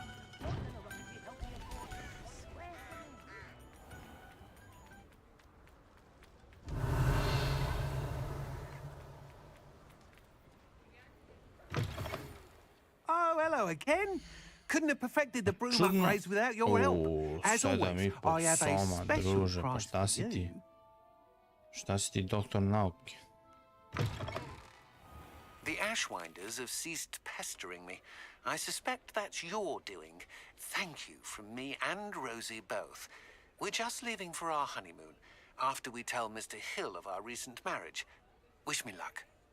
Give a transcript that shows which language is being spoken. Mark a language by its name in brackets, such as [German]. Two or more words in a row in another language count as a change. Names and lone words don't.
[English] Oh, hello again. Couldn't have perfected the broom upgrades without your help. As always, I have a special [Serbian] druže, pa [English] prize [Serbian] šta si [English] for [Serbian] ti? [English] you. [Serbian] Šta si ti doktor nauke? [English] The Ashwinders have ceased pestering me. I suspect that's your doing. Thank you from me and Rosie both. We're just leaving for our honeymoon after we tell Mr. Hill of our recent marriage. Wish me luck.